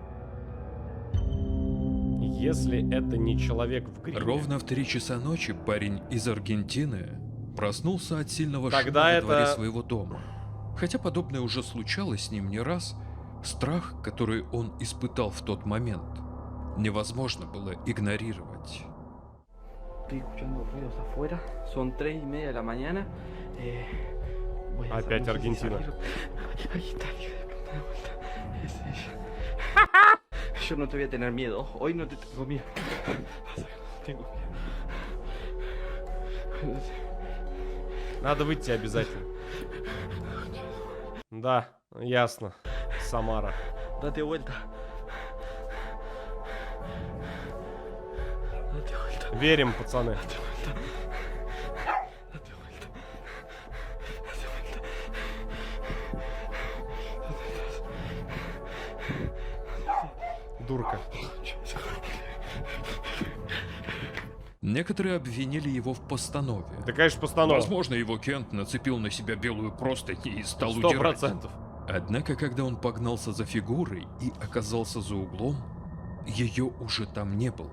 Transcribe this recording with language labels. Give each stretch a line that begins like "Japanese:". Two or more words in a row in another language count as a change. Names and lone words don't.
Russian: Если это не человек в гриме... Ровно в 3 часа ночи парень из Аргентины проснулся от сильного Тогда шума это- во дворе своего дома. Хотя подобное уже случалось с ним не раз, страх, который он испытал в тот момент, невозможно было игнорировать.
Spanish: Estoy escuchando ruidos afuera, son 3:30 de la mañana. Voy a
Russian: Опять
Spanish: no sé si
Russian: Аргентина.
Spanish: salir. Ahí está, hijo de puta, de vuelta. Es ella. Yo no te voy a tener miedo, hoy no te tengo miedo. Vas a ver, no tengo miedo.
Russian: Надо выйти обязательно. Да, ясно. Самара.
Spanish: Date vuelta. Date vuelta.
Russian: Верим, пацаны.
Spanish: Date vuelta. Date vuelta. Date vuelta.
Russian: Дурка. Некоторые обвинили его в постанове. Да, конечно, постанова. Возможно, его Кент нацепил на себя белую простынь и стал 100%. удирать. Однако, когда он погнался за фигурой и оказался за углом, ее уже там не было.